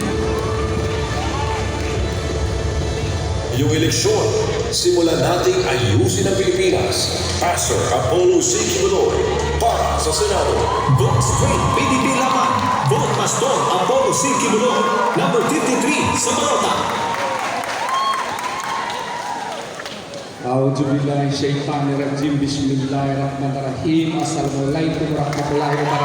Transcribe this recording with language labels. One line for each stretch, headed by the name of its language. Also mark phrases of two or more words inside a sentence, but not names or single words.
Filipino: Yung eleksyon, simulan nating ayusin ang Pilipinas. Pastor Apollo C. Kibuloy para sa Senado.
English: Vote straight,
Filipino: PDP lamang. Vote Pastor Apollo C. Kibuloy, number 53 sa Balota.
Arabic: أعوذ بالله من الشيطان الرجيم بسم الله الرحمن الرحيم السلام عليكم ورحمة الله وبركاته